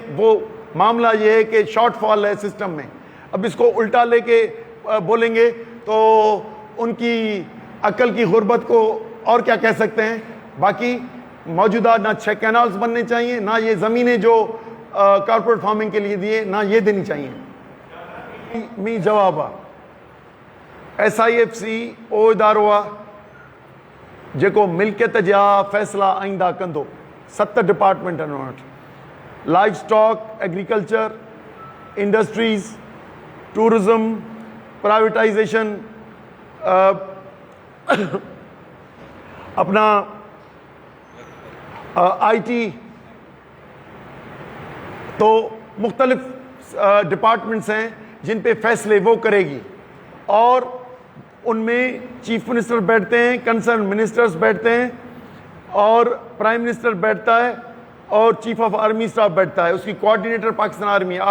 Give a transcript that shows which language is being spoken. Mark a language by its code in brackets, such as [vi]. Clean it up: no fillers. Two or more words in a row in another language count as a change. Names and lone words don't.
[ur] وہ معاملہ یہ ہے کہ شارٹ فال ہے سسٹم میں. اب اس کو الٹا لے کے بولیں گے تو ان کی عقل کی غربت کو اور کیا کہہ سکتے ہیں. باقی موجودہ نہ 6 کینالز بننے چاہیے, نہ یہ زمینیں جو [en] corporate farming [ur] کے لیے دیے نہ یہ دینی چاہیے. [sd] می جواب SIFC او ادارو आहे जेको मिल्कियत जा फ़ैसिला आईंदा कंदो. 7 डिपार्टमेंट आहिनि उन वटि. [en] livestock, agriculture, industries, tourism, privatisation, [ur] اپنا آئی ٹی، تو مختلف ڈپارٹمنٹس ہیں جن پہ فیصلے وہ کرے گی، اور ان میں [en] chief minister [ur] بیٹھتے ہیں، [en] concerned ministers [ur] بیٹھتے ہیں، اور [en] prime minister [ur] بیٹھتا ہے، اور [en] chief of army staff [ur] بیٹھتا ہے، اس کی کوآرڈینیٹر پاکستان آرمی ہے۔